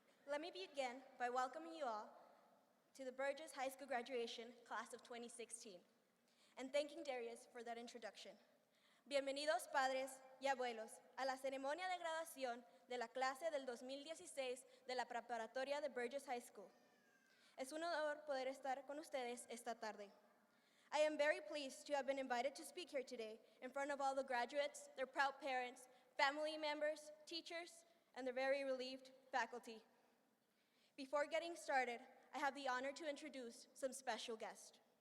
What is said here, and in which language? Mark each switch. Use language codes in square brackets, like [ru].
[en] Let me begin by welcoming you all to the Burges High School graduation class of 2016 and thanking Darius for that introduction. [es] Bienvenidos padres y abuelos a la ceremonia de graduación de la clase del 2016 de la preparatoria de Burges High School. Es un honor poder estar con ustedes esta tarde. [en] I am very pleased to have been invited to speak here today in front of all the graduates, their proud parents, family members, teachers, and their very relieved faculty. Before getting started, I have the honor to introduce some special guests.